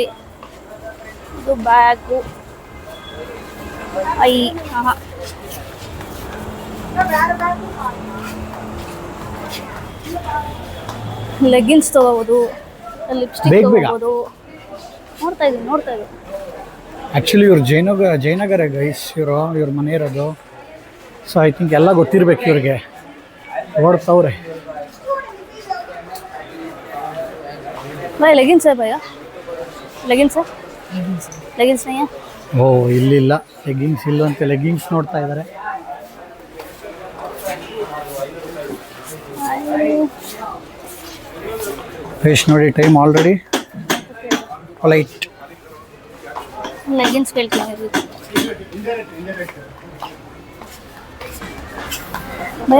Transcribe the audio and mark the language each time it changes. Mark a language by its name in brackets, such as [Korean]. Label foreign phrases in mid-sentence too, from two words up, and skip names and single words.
[Kannada] ಇದು ಬ್ಯಾಗು, ಲೆಗಿನ್ಸ್ ತಗೋಬೋದು, ಲಿಪ್ಸ್ಟಿಕ್ ತಗೋಬೋದು. ನೋಡ್ತಾ ಇದ್ದೀನಿ. ಆ್ಯಕ್ಚುಲಿ ಇವ್ರು ಜಯನಗರ ಗೈಸ್. ಇವ್ರ ಮನೆ ಇರೋದು. [English] so I think [Kannada] ಎಲ್ಲ ಗೊತ್ತಿರ್ಬೇಕು ಇವ್ರಿಗೆ. ಓಡ್ತವ್ರೆ. [Hindi] भाई लेगिंग्स है भैया, लेगिंग्स है, लेगिंग्स नहीं है. [Kannada] ಓ ಇಲ್ಲಿಲ್ಲ, ಲೆಗ್ಗಿಂಗ್ಸ್ ಇಲ್ಲಂತೆ. ಲೆಗ್ಗಿಂಗ್ಸ್ ನೋಡ್ತಾ ಇದ್ದಾರೆ. ಫೇಸ್ ನೋಡಿ, [English] time already late. [Kannada] ಲೆಗಿನ್ಸ್ ಕೇಳ್ತೀನಿ ಭಯ.